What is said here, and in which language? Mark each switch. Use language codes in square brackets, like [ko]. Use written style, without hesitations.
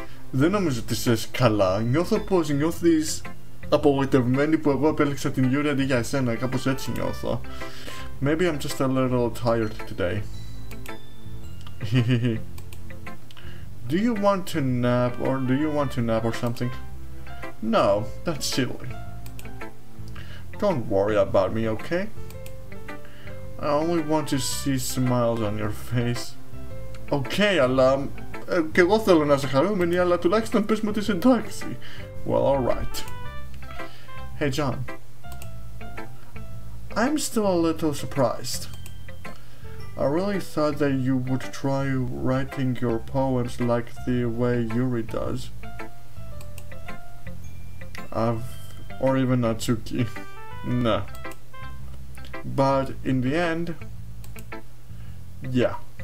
[el] Δεν νομίζω ότι είσαι καλά. Νιώθω πως νιώθεις απογοητευμένη που εγώ επέλεξα την Yuri αντί για εσένα. Κάπως έτσι νιώθω. [en] Maybe I'm just a little tired today. Do you want to nap or something? No, that's silly. Don't worry about me, okay? I only want to see smiles on your face. [el] Okay, αλλά και εγώ θέλω να είσαι χαρούμενη, αλλά τουλάχιστον πες μου ότι είσαι εντάξει. [en] Well, alright. Hey, John. I'm still a little surprised. I really thought that you would try writing your poems like the way Yuri does. Or even Natsuki. No. But in the end, yeah.